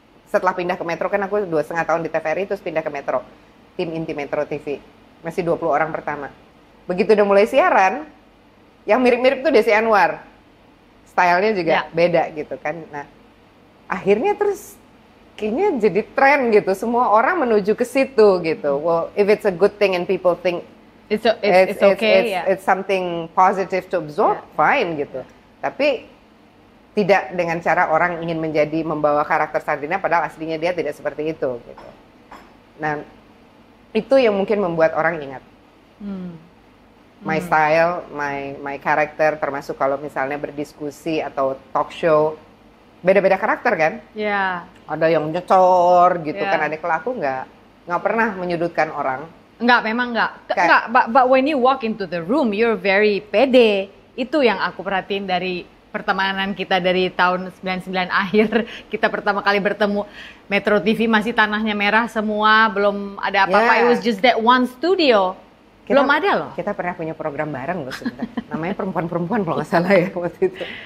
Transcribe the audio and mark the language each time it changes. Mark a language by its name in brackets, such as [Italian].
[Indonesian] Setelah pindah ke Metro, kan aku 2,5 tahun di TVRI, terus pindah ke Metro, tim inti Metro TV, masih 20 orang pertama. Begitu udah mulai siaran, yang mirip-mirip tuh Desi Anwar, stylenya juga beda gitu kan. Nah akhirnya terus kayaknya jadi tren gitu, semua orang menuju ke situ gitu. [English] Well, if it's a good thing and people think it's okay, it's something positive to absorb, fine gitu. [Indonesian] Tapi tidak dengan cara orang ingin membawa karakter Sandrina padahal aslinya dia tidak seperti itu gitu. Nah, itu yang mungkin membuat orang ingat. My style, my karakter, termasuk kalau misalnya berdiskusi atau talk show, beda-beda karakter kan? Ya. Ada yang nyecor gitu kan, ada kelaku nggak pernah menyudutkan orang. Enggak, memang enggak. [English] But when you walk into the room, you're very pede. [Indonesian] Itu yang aku perhatiin dari pertemanan kita dari tahun 99 akhir. Kita pertama kali bertemu, Metro TV masih tanahnya merah semua, belum ada apa-apa. [English] It was just that one studio. [Indonesian] Belum ada loh. Kita pernah punya program bareng loh sebentar. Namanya Perempuan-Perempuan kalau nggak salah ya waktu itu.